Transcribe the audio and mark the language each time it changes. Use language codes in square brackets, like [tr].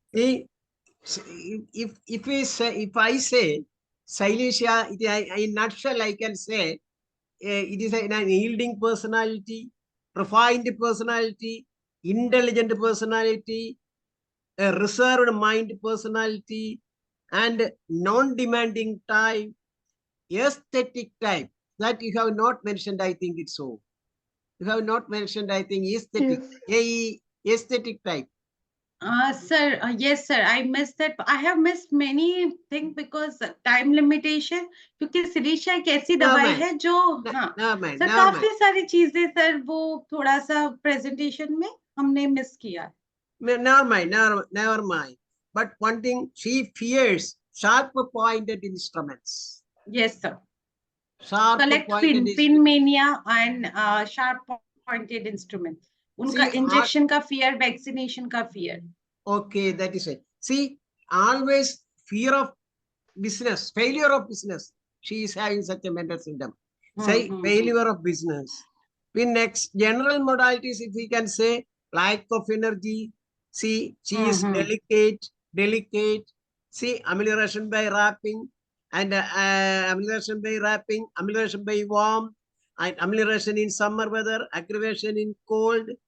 [en] See, if I say Shailisha, in nutshell, I can say it is an yielding personality, refined personality, intelligent personality, a reserved mind personality, and non-demanding type, aesthetic type. That you have not mentioned, I think it's so. You have not mentioned, I think, aesthetic. Yes. Aesthetic type. Sir, yes sir, I missed that. I have missed many things because time limitation. [hi] क्योंकि silicea एक ऐसी दवाई है जो sir काफी सारी चीजें sir वो थोड़ा सा प्रेजेंटेशन में हमने मिस किया. [en] Never mind. But one thing, she fears sharp pointed instruments. Yes sir. Sharp Collect pin mania and sharp pointed instruments. [hi] उनका इंजेक्शन का [en] fear, vaccination [hi] का fear. [en] Okay, that is it. See, always fear of business, failure of business. She is having such a mental symptom. Say failure of business. In next general modalities, if we can say lack of energy. See, she is delicate. See, amelioration by wrapping and amelioration by wrapping, amelioration by warmth, and amelioration in summer weather, aggravation in cold.